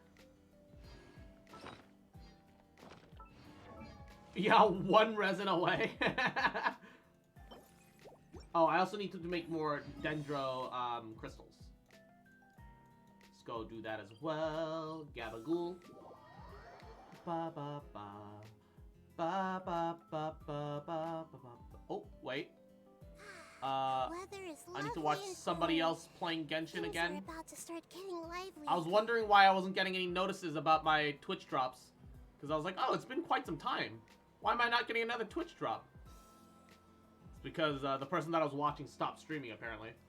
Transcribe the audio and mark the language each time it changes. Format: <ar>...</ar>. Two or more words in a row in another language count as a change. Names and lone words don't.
<en>Yeah, one resin away. Oh, I also need to make more dendro crystals. Let's go do that as well. Gabagool. Ba ba ba. Ba ba ba ba ba ba. Oh, wait. Weather is I need to lovely watch and somebody cold. else playing Genshin Things again. are about to start getting lively. I was wondering why I wasn't getting any notices about my Twitch drops. Because I was like, oh, it's been quite some time. Why am I not getting another Twitch drop? It's because the person that I was watching stopped streaming, apparently.</en>